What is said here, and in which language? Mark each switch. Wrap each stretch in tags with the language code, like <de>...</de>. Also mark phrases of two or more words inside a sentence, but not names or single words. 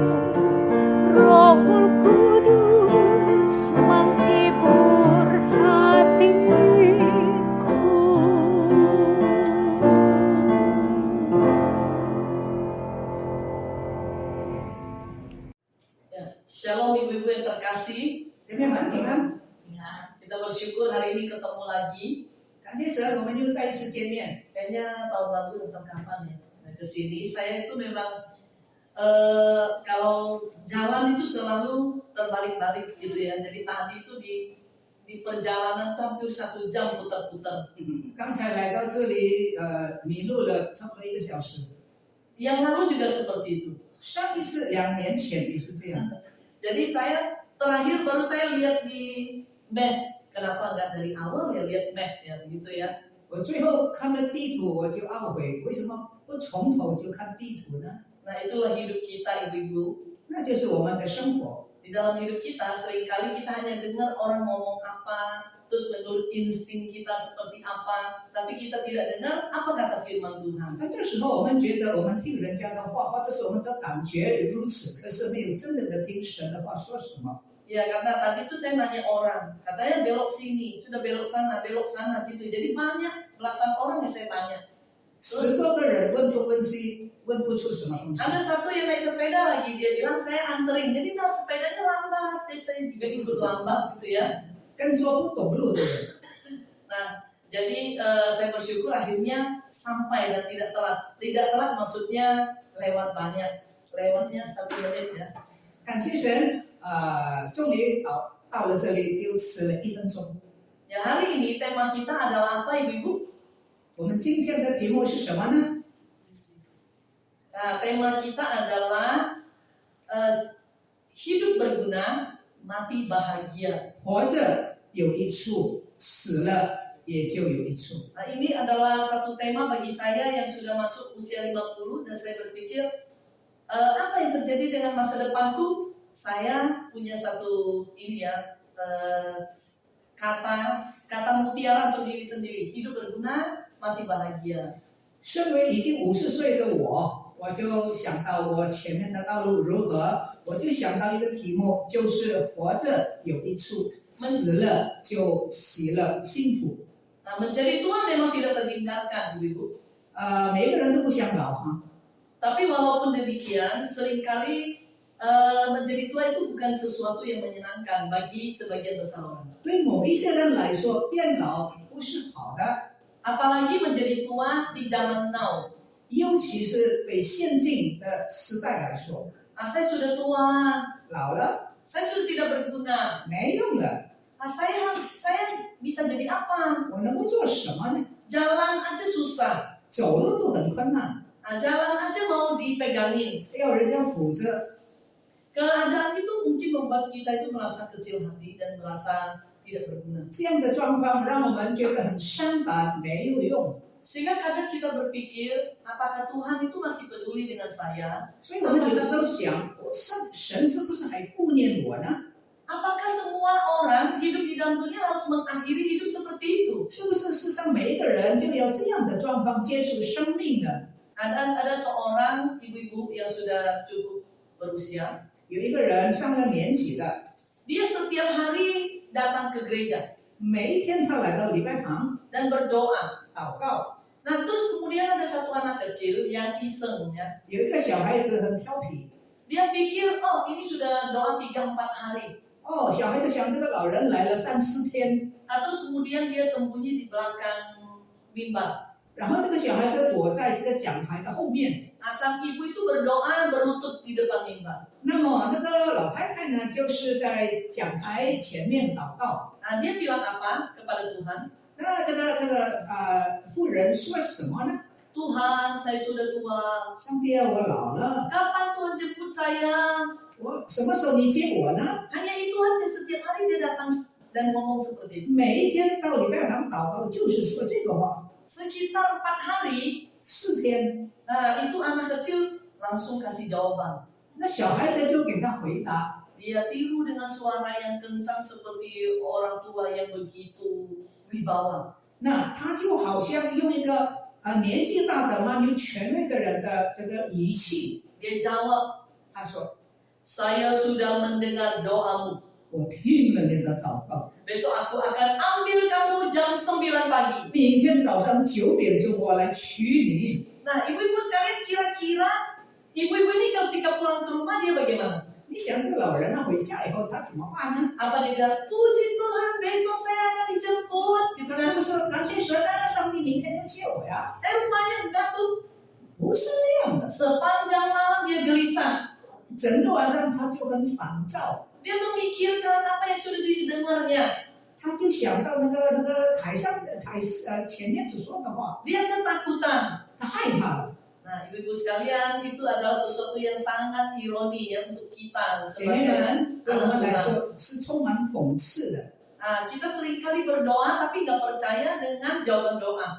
<id>Roh Kudus menghibur hatiku. Shalom ibu-ibu yang terkasih.</id> <zh>姐妹们平安，</zh> <id>Ya, kita bersyukur hari ini ketemu lagi.</id> <zh>感谢神，我们又再一次见面。</zh> <id>Kayaknya tahun lalu tentang kapan ya ke sini. Saya itu memang kalau jalan itu selalu terbalik-balik gitu ya. Jadi tadi itu di perjalanan itu hampir 1 jam putar-putar.</id> <zh>刚才来到这里，迷路了差不多1个小时。</zh> <id>Yang lalu juga seperti itu.</id> <zh>上一次2年前也是这样。</zh> <id>Jadi saya terakhir baru saya lihat di map. Kenapa nggak dari awal ya lihat map ya gitu ya.</id> <zh>我最后看了地图，我就懊悔，为什么不从头就看地图呢？</zh> <id>Nah itulah hidup kita ibu-ibu.</id> <zh>那就是我们的生活。</zh> <id>Di dalam hidup kita seringkali kita hanya dengar orang ngomong apa, terus menurut insting kita seperti apa, tapi kita tidak dengar apa kata firman Tuhan.</id> <zh>很多时候我们觉得我们听人家的话，或者是我们的感觉如此，可是没有真正的听神的话说什么。</zh> <id>Ya karena tadi tuh saya nanya orang, katanya belok sini, sudah belok sana gitu. Jadi banyak belasan orang yang saya tanya.</id> <zh>10 多个人问东问西，问不出什么东西。</zh> <id>Ada satu yang naik sepeda lagi, dia bilang saya anterin, jadi nah sepedanya lambat, jadi saya juga ikut lambat gitu ya.</id> <zh>跟说不懂路的人，</zh> <id>Nah, jadi saya bersyukur akhirnya sampai dan tidak telat. Tidak telat maksudnya lewat banyak, lewatnya 1 menit ya.</id> <zh>感谢神，终于到了这里，就迟了1分钟。</zh> <id>Ya hari ini tema kita adalah apa ibu-ibu?</id> <zh>我们今天的题目是什么呢？</zh> <id>Nah, tema kita adalah hidup berguna, mati bahagia.</id> <zh>活着有一处，死了也就有一处。</zh> <id>Nah, ini adalah satu tema bagi saya yang sudah masuk usia 50 dan saya berpikir apa yang terjadi dengan masa depanku? Saya punya satu kata mutiara untuk diri sendiri. Hidup berguna, mati bahagia.</id> <zh>身为已经50岁的我，我就想到我前面的道路如何，我就想到一个题目，就是活着有一处，死了就喜乐幸福。</zh> <id>Nah, menjadi tua memang tidak terhindarkan, Ibu-ibu.</id> <zh>每个人都不想老啊，</zh> <id>Tapi walaupun demikian, seringkali menjadi tua itu bukan sesuatu yang menyenangkan bagi sebagian besar orang.</id> <zh>对某一些人来说，变老不是好的，</zh> <id>Apalagi menjadi tua di zaman now.</id> <zh>尤其是对现今的时代来说，</zh> <id>Saya sudah tua,</id> <zh>老了</zh> <id>saya sudah tidak berguna.</id> <zh>没用了，</zh> <id>Saya bisa jadi apa?</id> <zh>我能够做什么呢？</zh> <id>Jalan aja susah.</id> <zh>走路都很困难，</zh> <id>Jalan aja mau dipegangin.</id> <zh>要人家扶着。</zh> <id>Keadaan itu mungkin membuat kita itu merasa kecil hati dan merasa tidak berguna.</id> <zh>这样的状况让我们觉得很伤感，没有用。</zh> <id>Sehingga kadang kita berpikir, apakah Tuhan itu masih peduli dengan saya?</id> <zh>所以我们有时候想，神是不是还顾念我呢？</zh> <id>Apakah semua orang hidup di dalam dunia harus mengakhiri hidup seperti itu?</id> <zh>是不是世上每一个人就要这样的状况结束生命呢？</zh> <id>Ada seorang ibu-ibu yang sudah cukup berusia.</id> <zh>有一个人上了年纪的，</zh> <id>Dia setiap hari datang ke gereja</id> <zh>每一天他来到礼拜堂</zh> <id>dan berdoa.</id> <zh>祷告。</zh> <id>Nah, terus kemudian ada satu anak kecil yang iseng ya.</id> <zh>有一个小孩子很调皮，</zh> <id>Dia pikir, oh ini sudah doa 3-4 hari.</id> <zh>哦，小孩子想这个老人来了3-4天，</zh> <id>Terus kemudian dia sembunyi di belakang mimbar.</id> <zh>然后这个小孩子躲在这个讲台的后面。</zh> <id>Sang ibu itu berdoa berlutut di depan mimbar.</id> <zh>那么那个老太太呢，就是在讲台前面祷告。</zh> <id>Nah, dia bilang apa kepada Tuhan?</id> <zh>那这个妇人说什么呢？</zh> <id>Tuhan, saya sudah tua.</id> <zh>上帝啊，我老了，</zh> <id>Kapan Tuhan jemput saya?</id> <zh>我什么时候你接我呢？</zh> <id>Hanya itu aja, setiap hari dia datang dan ngomong seperti itu.</id> <zh>每一天到礼拜堂祷告就是说这个话。</zh> <id>Sekitar 4 hari,</id> <zh>4天，</zh> <id>nah, itu anak kecil langsung kasih jawaban.</id> <zh>那小孩子就给他回答，</zh> <id>Dia tiru dengan suara yang kencang seperti orang tua yang begitu wibawa.</id> <zh>那他就好像用一个年纪大的蛮有权威的人的这个语气，</zh> <id>Dia jawab,</id> <zh>他说</zh> <id>saya sudah mendengar doamu.</id> <zh>我听了你的祷告，</zh> <id>Besok aku akan ambil kamu jam 9 pagi.</id> <zh>明天早上9点钟我来娶你。</zh> <id>Nah, ibu-ibu sekalian kira-kira ibu-ibu ini ketika pulang ke rumah dia bagaimana?</id> <zh>你想这个老人回家以后他怎么办呢？</zh> <id>Apa dia bilang, puji Tuhan besok saya akan dijemput gitu</id> <zh>他是</zh> <id>kan?</id> <zh>不是感谢神啊？上帝明天就接我呀？</zh> <id>Rupanya enggak tuh.</id> <zh>不是这样的，</zh> <id>Sepanjang malam dia gelisah.</id> <zh>整个晚上他就很烦躁，</zh> <id>Dia memikirkan apa yang sudah didengarnya.</id> <zh>他就想到那个前面所说的话，</zh> <id>Dia ketakutan.</id> <zh>他害怕了。</zh> <id>Nah, ibu-ibu sekalian, itu adalah sesuatu yang sangat ironi ya untuk kita</id> <zh>姐妹</zh> <id>sebagai</id> <zh>们，对我</zh> <id>anak</id> <zh>们来</zh> <id>Tuhan.</id> <zh>说是充满讽刺的。</zh> <id>Nah, kita seringkali berdoa tapi nggak percaya dengan jawaban doa.</id>